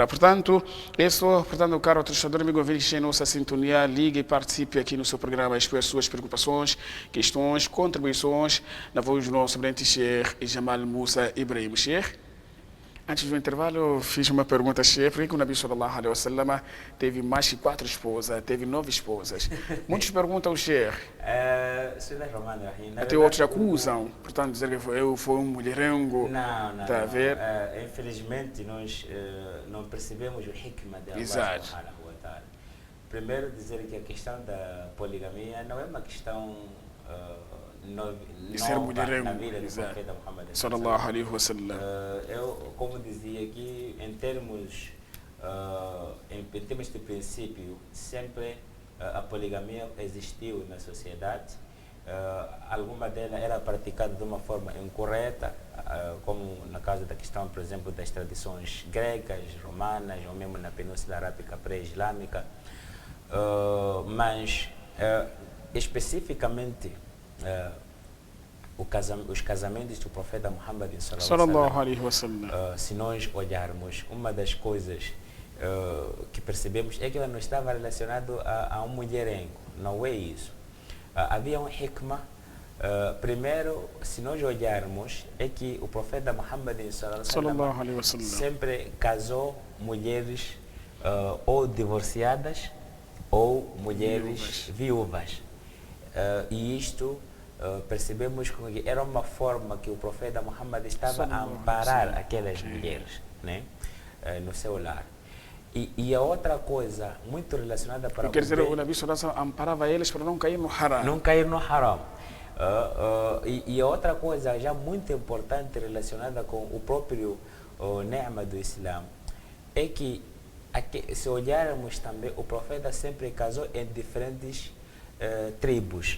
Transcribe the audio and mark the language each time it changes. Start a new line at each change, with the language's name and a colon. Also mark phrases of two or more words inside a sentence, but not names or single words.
Portuguese: Portanto, portanto, caro telespectador, amigo ouvinte, em nossa sintonia, ligue e participe aqui no seu programa, expõe as suas preocupações, questões, contribuições, na voz do nosso brilhante Sheikh Jamal Musa Ibrahim. Sheikh, antes do intervalo, eu fiz uma pergunta, Sheikh, por que o
Arabic: النبي صلى الله عليه وسلم
Portuguese: teve mais que 4 esposas, teve 9 esposas? Muitos perguntam ao Sheikh. Até outros acusam, portanto, dizer que foi um mulherengo. Não. Tá a ver? Infelizmente, nós não percebemos o hikmah de Allah Exato.
Arabic: سبحانه وتعالى.
Portuguese: Primeiro, dizer que a questão da poligamia não é uma questão de ser mulherengo, na vida do exato, profeta Muhammad
Arabic: صلى الله عليه وسلم.
Portuguese: Eu, como dizia aqui, em termos de princípio, sempre a poligamia existiu na sociedade. Alguma delas era praticada de uma forma incorreta, como na causa da questão, por exemplo, das tradições gregas, romanas, ou mesmo na Península Arábica pré-islâmica. Mas, especificamente, os casamentos do profeta Muhammad
Arabic: صلى الله عليه وسلم,
Portuguese: se nós olharmos, uma das coisas que percebemos é que ela não estava relacionado a um mulherengo, não é isso. Havia um hikmah. Primeiro, se nós olharmos, é que o profeta Muhammad
Arabic: صلى الله عليه وسلم
Portuguese: sempre casou mulheres ou divorciadas ou mulheres viúvas. E isto percebemos que era uma forma que o profeta Muhammad estava a amparar aquelas mulheres, né, no seu lar. E a outra coisa muito relacionada para quer dizer, o
Arabic: النبي صلى الله عليه وسلم
Portuguese: amparava eles para não cair no haram. Não cair no haram. E a outra coisa já muito importante relacionada com o próprio ni'ma do Islã é que, se olharmos também, o profeta sempre casou em diferentes tribos.